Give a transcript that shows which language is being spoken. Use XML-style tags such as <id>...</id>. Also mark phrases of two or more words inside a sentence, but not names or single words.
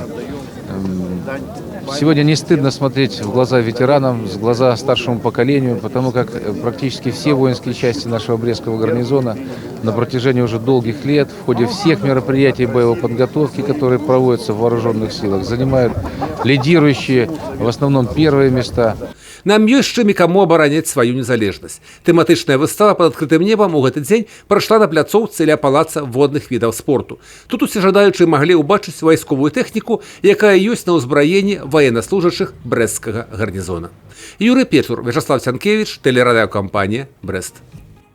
<ru>Сегодня не стыдно смотреть в глаза ветеранам, в глаза старшему поколению, потому как практически все воинские части нашего Брестского гарнизона на протяжении уже долгих лет в ходе всех мероприятий боевой подготовки, которые проводятся в вооруженных силах, занимают лидирующие, в основном первые места.</ru> <be>Нам ёсць чым і каму абараняць сваю незалежнасць. Тэматычная выстава пад адкрытым небам у гэты дзень прайшла на пляцоўцы ля палаца водных відаў спорту. Тут усе жадаючыя маглі ўбачыць вайсковую тэхніку, якая ёсць на ўзбраенні ваеннаслужачых брэсцкага гарнізона. Юрый Печур, Вячаслав Сянкевіч, тэлерадыёкампанія «Брэст».</be>